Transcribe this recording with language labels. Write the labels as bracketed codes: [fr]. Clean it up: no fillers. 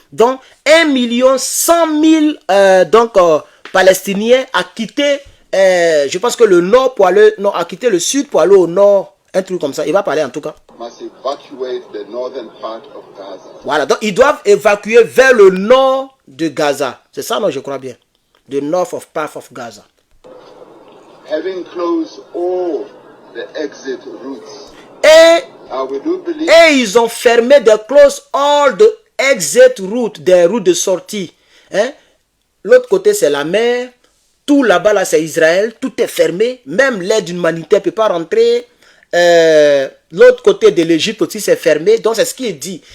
[fr] Donc 1.100.000 Palestiniens a quitté, je pense que le nord pour aller, non, a quitté le sud pour aller au nord, un truc comme ça. Il va parler en tout cas. [en] must evacuate the northern part of Gaza. [fr] Voilà, donc ils doivent évacuer vers le nord de Gaza. C'est ça, non, je crois bien. [en] The north of part of Gaza. Having closed all the exit routes, [fr] Et [en] we do believe [fr] ils ont fermé, [en] they close all the exit routes, [fr] des routes de sortie. Hein? L'autre côté, c'est la mer. Tout là-bas, là, c'est Israël. Tout est fermé. Même l'aide humanitaire ne peut pas rentrer. L'autre côté de l'Égypte aussi, c'est fermé. Donc, c'est ce qu'il dit.